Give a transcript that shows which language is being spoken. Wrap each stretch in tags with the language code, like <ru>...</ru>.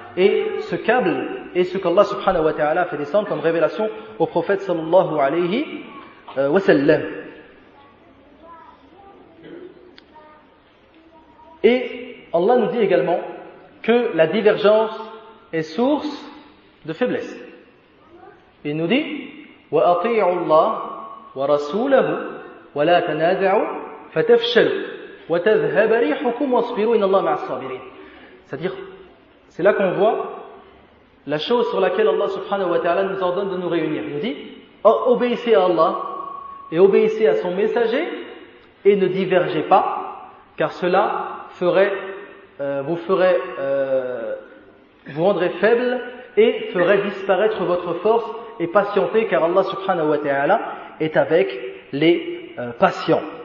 <fr>Et ce câble est ce qu'Allah subhanahu wa ta'ala a fait descendre comme révélation au prophète sallallahu alayhi wa sallam. Et Allah nous dit également que la divergence est source de faiblesse. Il nous dit</fr> <ar>وَأَطِيعُوا اللَّهَ وَرَسُولَهُ وَلَا تَنَازَعُوا فَتَفْشَلُوا وَتَذْهَبَ رِيحُكُمْ وَاصْبِرُوا إِنَّ اللَّهَ مَعَ الصَّابِرِينَ.</ar> <fr>C'est-à-dire, c'est là qu'on voit la chose sur laquelle Allah subhanahu wa ta'ala nous ordonne de nous réunir. Il nous dit obéissez à Allah et obéissez à son messager et ne divergez pas, car cela vous rendrait faible et ferait disparaître votre force, et patientez, car Allah subhanahu wa ta'ala est avec les patients.</fr>